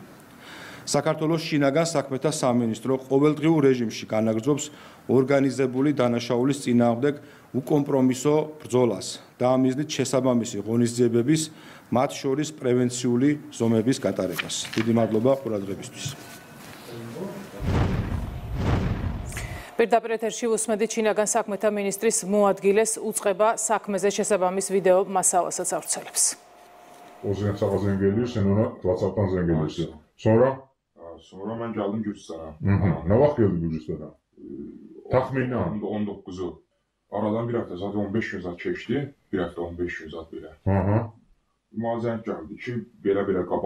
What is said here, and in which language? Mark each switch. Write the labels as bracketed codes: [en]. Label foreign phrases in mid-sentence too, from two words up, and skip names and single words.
[ka] საქართველოს შინაგან საქმეთა სამინისტრო ყოველდღიურ რეჟიმში განაგრძობს ორგანიზებული დანაშაულის წინააღმდეგ უკომპრომისო ბრძოლას და ამ მიზნით შესაბამისი ღონისძიებების, მათ შორის პრევენციული ზომების გატარებას. დიდი მადლობა ყურადღებისთვის. პირდაპირ ეთერში უსმედით შინაგან საქმეთა მინისტრის მოადგილეს უწყება საქმეზე შესაბამის ვიდეო მასალასაც ავრცელებს. [tr] Sonra ben geldim Gürcistan'a. Ne vakit geldin Gürcistan'a? Tahminen. 19'u. Aradan bir hafta zaten 15 gün zaten geçti. Bir hafta 15 gün zaten böyle. Mazen geldi ki böyle kabala